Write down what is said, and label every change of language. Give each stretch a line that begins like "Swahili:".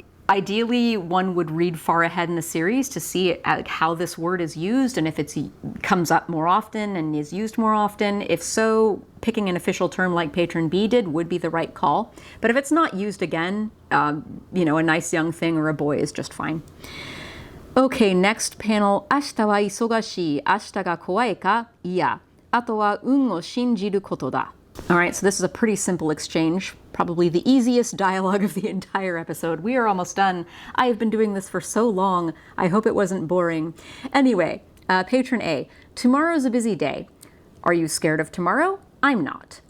English: Ideally, one would read far ahead in the series to see how this word is used and if it comes up more often and is used more often. If so, picking an official term like patron B did would be the right call. But if it's not used again, you know, a nice young thing or a boy is just fine. Okay, next panel.
Japanese: 明日は忙しい。明日が怖いか？いや。あとは運を信じることだ。
English: All right, so this is a pretty simple exchange, probably the easiest dialogue of the entire episode. We are almost done. I have been doing this for so long. I hope it wasn't boring. Anyway, patron A, tomorrow's a busy day. Are you scared of tomorrow? I'm not.